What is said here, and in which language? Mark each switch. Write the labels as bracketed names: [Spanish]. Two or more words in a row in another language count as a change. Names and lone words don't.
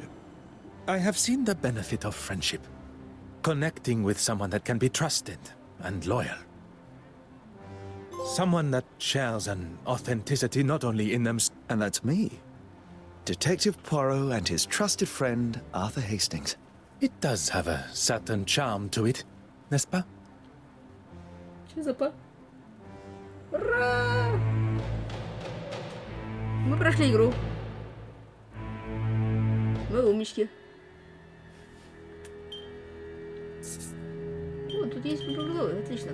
[English] I have seen the benefit of friendship. Connecting with someone that can be trusted and loyal. Someone that shares an authenticity not only in them... And that's me. Detective Poirot and his trusted friend, Arthur Hastings. It does have a certain charm to it, [French] n'est-ce pas? [Russian] Че за па? Ура! Мы прошли игру. Мы умнички. О, тут есть попробовать, отлично.